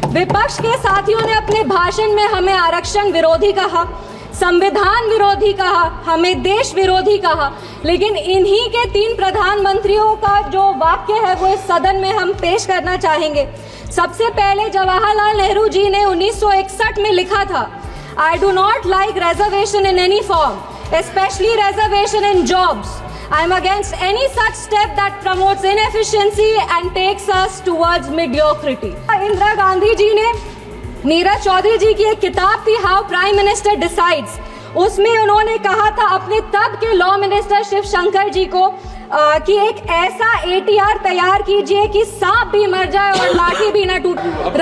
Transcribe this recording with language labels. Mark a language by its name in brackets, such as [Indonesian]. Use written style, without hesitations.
[Hindi] विपक्ष के साथियों ने अपने भाषण में हमें आरक्षण विरोधी कहा, संविधान विरोधी कहा, हमें देश विरोधी कहा, लेकिन इन्हीं के 3 प्रधानमंत्रियों का जो वाक्य है वो इस सदन में हम पेश करना चाहेंगे। सबसे पहले जवाहरलाल नेहरू जी ने 1961 में लिखा था, [English] I do not like reservation in any form, specially reservation in jobs. I am against any such step that promotes inefficiency and takes us towards mediocrity. [Hindi] Indira Gandhi ji ने, नीरज चौधरी जी की एक किताब थी हाउ प्राइम मिनिस्टर डिसाइड्स, उसमें उन्होंने कहा था अपने तब के लॉ मिनिस्टर शिव शंकर जी को कि एक ऐसा ATR तैयार कीजिए कि सांप भी मर जाए और लाठी भी ना टूटे।